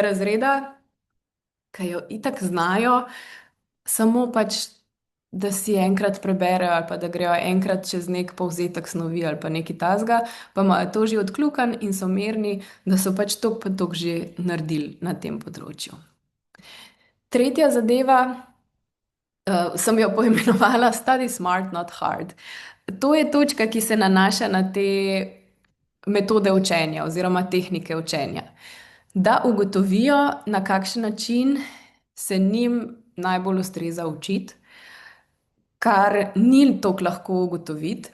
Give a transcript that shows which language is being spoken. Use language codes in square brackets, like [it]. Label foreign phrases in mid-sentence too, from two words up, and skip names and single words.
[sl] razreda, ki jo itak znajo, samo pač, da si enkrat preberejo ali pa da grejo enkrat čez nek povzetek snovi ali pa nekaj tasga, pa imajo to že odkljukan in so mirni, da so pač toliko pa toliko že naredili na tem področju. Tretja zadeva, sem jo poimenovala [en] Study smart, not hard. [sl] To je točka, ki se nanaša na te metode učenja oziroma tehnike učenja. Da ugotovijo, na kakšen način se njim najbolj ustreza učiti, kar ni tako lahko ugotoviti.